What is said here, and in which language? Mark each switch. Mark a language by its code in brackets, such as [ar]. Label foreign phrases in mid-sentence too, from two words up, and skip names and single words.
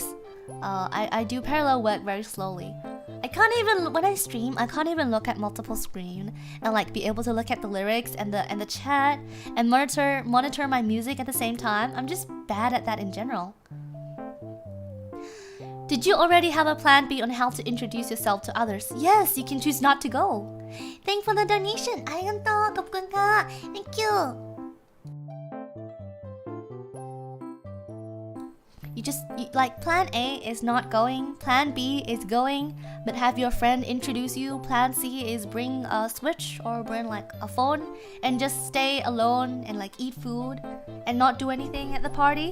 [en] I do parallel work very slowly. When I stream, I can't even look at multiple screen and like be able to look at the lyrics and the chat and monitor my music at the same time. I'm just bad at that in general. Did you already have a plan B on how to introduce yourself to others? Yes, you can choose not to go. Thanks for the donation. [ja] ありがとう。 [th] ขอบคุณค่ะ [en] Thank you. Like plan A is not going, plan B is going, but have your friend introduce you. Plan C is bring a Switch or bring like a phone and just stay alone and like eat food and not do anything at the party.